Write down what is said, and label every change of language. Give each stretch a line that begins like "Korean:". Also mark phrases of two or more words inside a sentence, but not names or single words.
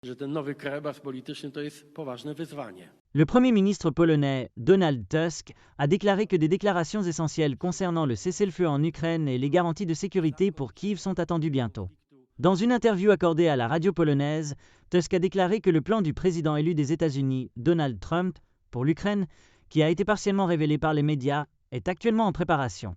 Polish: że ten nowy krajobraz polityczny to jest poważne wyzwanie.
French: Le Premier ministre polonais Donald Tusk a déclaré que des déclarations essentielles concernant le cessez-le-feu en Ukraine et les garanties de sécurité pour Kiev sont attendues bientôt. Dans une interview accordée à la radio polonaise, Tusk a déclaré que le plan du président élu des États-Unis, Donald Trump, pour l'Ukraine, qui a été partiellement révélé par les médias, est actuellement en préparation.